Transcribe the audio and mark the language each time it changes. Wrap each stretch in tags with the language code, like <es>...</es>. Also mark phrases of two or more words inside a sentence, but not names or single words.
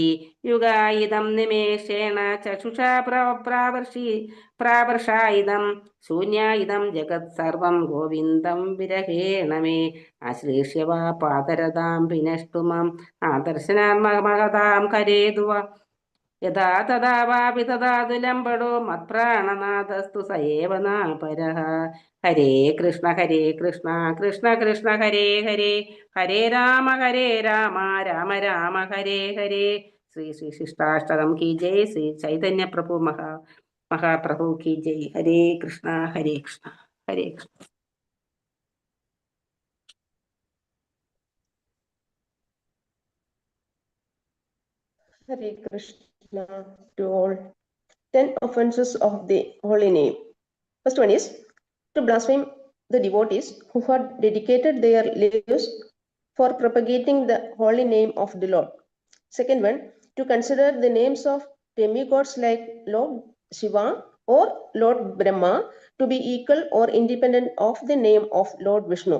<sa>യുഗായിതം നിമേഷേണ ചക്ഷുഷാ പ്രാവർഷായിതം ശൂന്യായിതം ജഗത് സർവം ഗോവിന്ദം വിരഹേണ മേ ആശ്ലേഷ്യ വാ പാതരതാം വിനഷ്ടുമം ആദർശനാത്മകതാം കരേതുവ യഥാ തഥാ വാപി തഥാതു ലംബടോ മത്പ്രാണനാഥസ്തു സയേവ നാപരഃ. ഹരേ കൃഷ്ണ കൃഷ്ണ കൃഷ്ണ ഹരേ ഹരേ ഹരേ രാമ രാമ രാമ ഹരേ ഹരേ.</sa> <hi>श्री श्री शिष्टाष्टकम् की जय। श्री चैतन्य प्रभु महाप्रभु की जय.</hi> <sa>ഹരേ കൃഷ്ണ ഹരേ കൃഷ്ണ ഹരേ കൃഷ്ണ. Hare Krishna</sa> <en>to all. 10 offenses of the holy name. First one is to blaspheme the devotees who had dedicated their lives for propagating the holy name of the Lord. Second one, to consider the names of demigods like Lord Shiva or Lord Brahma to be equal or independent of the name of Lord Vishnu.</en>